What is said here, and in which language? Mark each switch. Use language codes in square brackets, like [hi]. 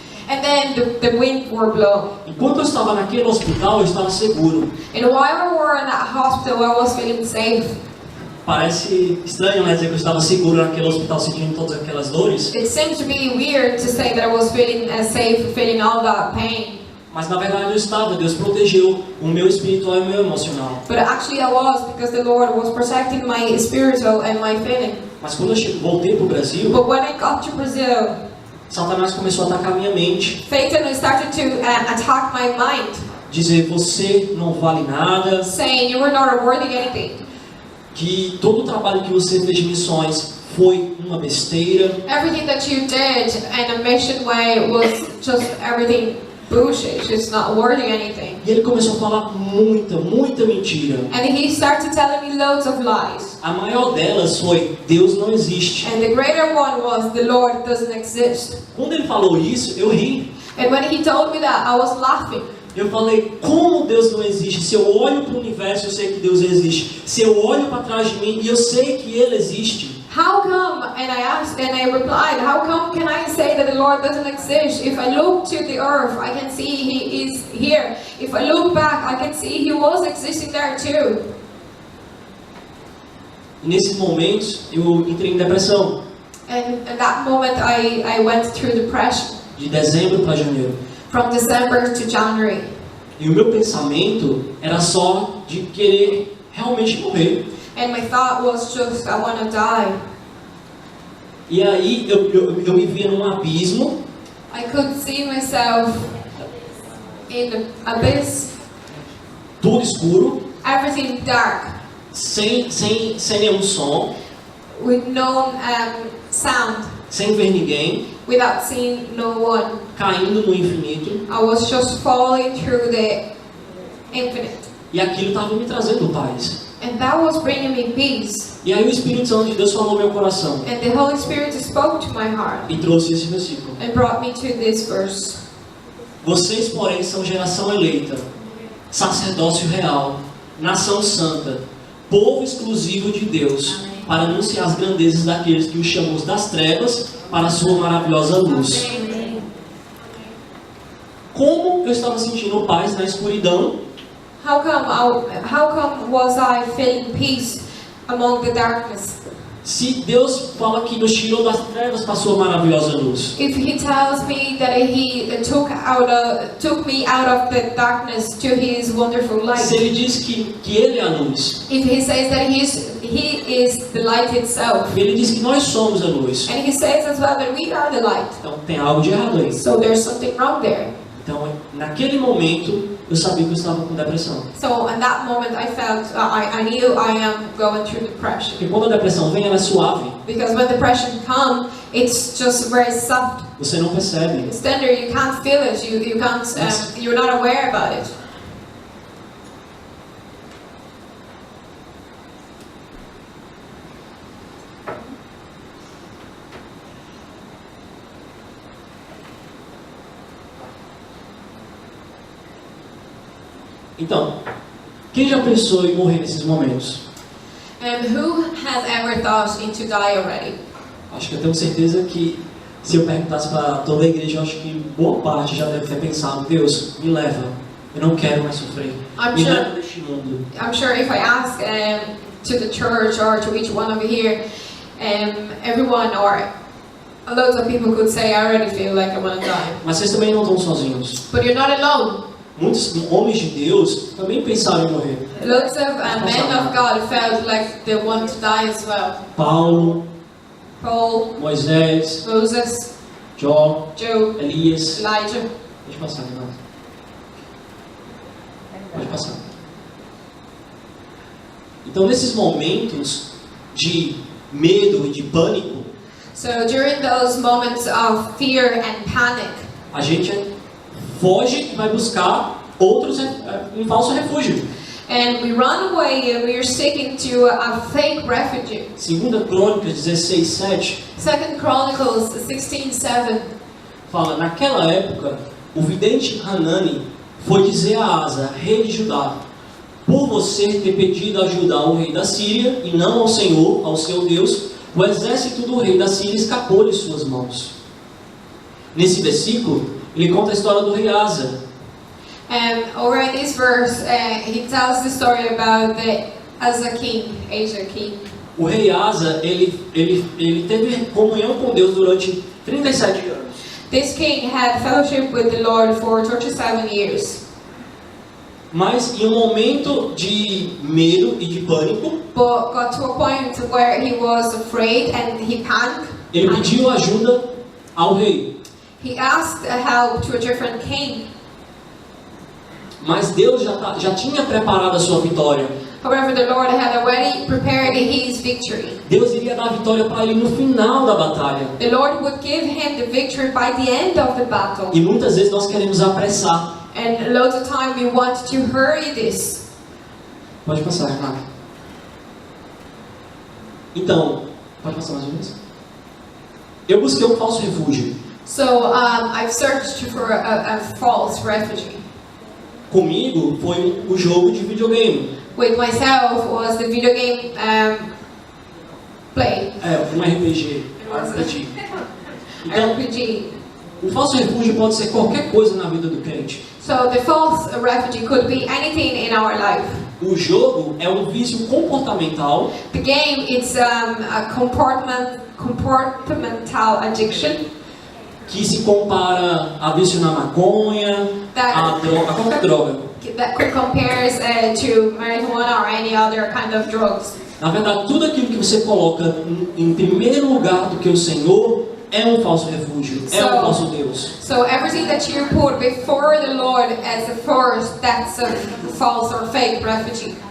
[en] And then the wind were blown. [pt] Enquanto eu estava naquele hospital, eu estava seguro. [en] And while we were in that hospital, I was feeling safe. [pt] Parece estranho, né, dizer que eu estava seguro naquele hospital sentindo todas aquelas dores. [en] It seems to be weird to say that I was feeling safe, feeling all that pain. [pt] Mas na verdade eu estava. Deus protegeu o meu espiritual e o meu emocional. [en] But actually I was, because the Lord was protecting my spiritual and my feeling. [pt] Mas quando eu voltei para o Brasil, [en] But when I got to Brazil, [pt] Satanás começou a atacar minha mente. [en] Satan started to attack my mind, [pt] Dizer, você não vale nada. [en] saying you were not worthy anything. [pt] Que todo o trabalho que você fez de missões foi uma besteira. [en] Everything that you did in a mission way was just everything bullshit, just not worthy anything. [pt] E ele começou a falar muita mentira. [en] And he started telling me loads of lies. [pt] A maior delas foi, Deus não existe. [en] And the greater one was, the Lord doesn't exist. [pt] Quando ele falou isso, eu ri. [en] And when he told me that, I was laughing. [pt] Eu falei, como Deus não existe? Se eu olho para o universo, eu sei que Deus existe. Se eu olho para trás de mim, eu sei que Ele existe. [en] How come, and I asked, and I replied, how come can I say that the Lord doesn't exist? If I look to the earth, I can see He is here. If I look back, I can see He was existing there too. [pt] E nesses momentos, eu entrei em depressão. [en] And at that moment, I went through depression. [pt] De dezembro para janeiro. [en] From December to January. [pt] E o meu pensamento era só de querer realmente morrer. [en] And my thought was just, I want to die. [pt] E aí eu me via num abismo. [en] I could see myself in the abyss, [pt] Tudo escuro, [en] everything dark, [pt] sem nenhum som, [en] with no sound, [pt] sem ver ninguém, [en] without seeing no one. [pt] caindo no infinito. [en] I was just falling through the infinite. [pt] E aquilo estava me trazendo paz. [en] And that was bringing me peace. [pt] E aí o Espírito Santo de Deus falou no meu coração. [en] And the Holy Spirit spoke to my heart [pt] E trouxe esse versículo. [en] and brought me to this verse. [pt] Vocês, porém, são geração eleita, sacerdócio real, nação santa, povo exclusivo de Deus, para anunciar as grandezas daqueles que os chamamos das trevas para a sua maravilhosa luz. Como eu estava sentindo paz na escuridão? [en] How come was I feeling peace among the darkness? [pt] Se Deus fala que nos tirou das trevas para a sua maravilhosa luz. [en] If He tells me that He took me out of the darkness to His wonderful light. [pt] Se Ele diz que Ele é a luz. [en] If He says that He is the light itself. [pt] Ele diz que nós somos a luz. [en] And He says as well that we are the light. [pt] Então tem algo de errado aí. [en] So there's something wrong there. [pt] Então naquele momento eu sabia que eu estava com depressão. [en] So in that moment I felt, I knew I am going through depression. [pt] Porque quando a depressão vem, ela é suave. [en] Because when depression comes, it's just very soft. [pt] Você não percebe. [en] It's tender, you can't feel it, you can't, you're not aware about it. [pt] Então, quem já pensou em morrer nesses momentos? [en] Who has ever thought into die already? [pt] Acho que eu tenho certeza que se eu perguntasse para toda a igreja, eu acho que boa parte já deve ter pensado: Deus, me leva, eu não quero mais sofrer, me leva deste mundo. [en] I'm sure if I ask to the church or to each one of you here, everyone or loads of people could say, I already feel like I want to die. [pt] Mas vocês também não estão sozinhos. [en] But you're not alone. [pt] Muitos homens de Deus também pensaram em morrer. [en] Lots of men of God felt like they want to die as well. [pt] Paulo, [en] Paul, [pt] Moisés, [en] Moses, [pt] Jó, [en] Job, [pt] Elias. [en] Elijah. [pt] Pode passar, Renato. Pode passar. Então, nesses momentos de medo e de pânico, [en] So during those moments of fear and panic, [pt] a gente foge e vai buscar um falso refúgio. [en] and we run away and we are seeking to a fake refuge. [pt] 2 Crônicas 16:7 [en] Second Chronicles 16:7. [pt] fala: naquela época, o vidente Hanani foi dizer a Asa, rei de Judá: por você ter pedido ajuda ao rei da Síria e não ao Senhor, ao seu Deus, o exército do rei da Síria escapou de suas mãos. Nesse versículo, ele conta a história do rei Asa. [en] And over in this verse, he tells the story about the Asa king. [pt] O rei Asa, ele teve comunhão com Deus durante 37 anos. [en] This king had fellowship with the Lord for 37 years. [pt] Mas em um momento de medo e de pânico, [en] But got to a point where he was afraid and he panicked. [pt] ele pediu ajuda ao rei. [en] He asked help to a different king. [pt] Mas Deus já tinha preparado a sua vitória. [en] However, the Lord had already prepared his victory. [pt] Deus iria dar a vitória para ele no final da batalha. [en] The Lord would give him the victory by the end of the battle. [pt] E muitas vezes nós queremos apressar. [en] And loads of time we want to hurry this. [pt] Pode passar, Renato. Então, pode passar mais uma vez? Eu busquei um falso refúgio. [en] So I've searched for a false refuge. [pt] Comigo foi o jogo de videogame. [en] With myself was the video game play. [pt] Um RPG. RPG. Então, [en] RPG. [pt] o falso refúgio pode ser qualquer coisa na vida do crente. [en] So the false refuge could be anything in our life. [pt] O jogo é um vício comportamental. [en] The game is a comportamental addiction. [pt] Que se compara a vício na maconha, a qualquer droga. [en] That could compares to marijuana or any other kind of drugs. [pt] Na verdade, tudo aquilo que você coloca em primeiro lugar do que o Senhor é um falso refúgio, é um falso Deus. [en] So everything that you put before the Lord as the first, that's a false or fake refuge.